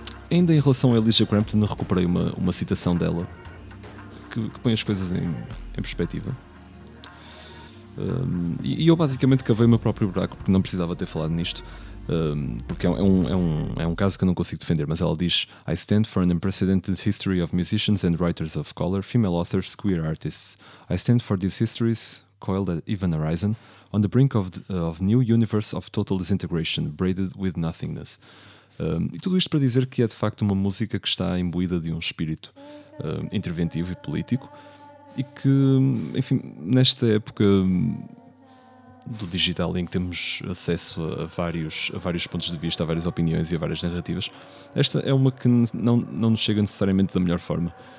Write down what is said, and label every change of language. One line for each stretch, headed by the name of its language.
Portuguese: Ainda em relação a Elijah Crampton, recuperei uma citação dela que põe as coisas em perspectiva. E eu basicamente cavei o meu próprio buraco, porque não precisava ter falado nisto, porque é um caso que eu não consigo defender, mas ela diz:
English: I stand for an unprecedented history of musicians and writers of color, female authors, queer artists. I stand for these histories coiled at even horizon, on the brink of new universe of total disintegration, braided with nothingness.
Portuguese: E tudo isto para dizer que é de facto uma música que está imbuída de um espírito interventivo e político, e que, enfim, nesta época do digital em que temos acesso a vários pontos de vista, a várias opiniões e a várias narrativas, esta é uma que não nos chega necessariamente da melhor forma.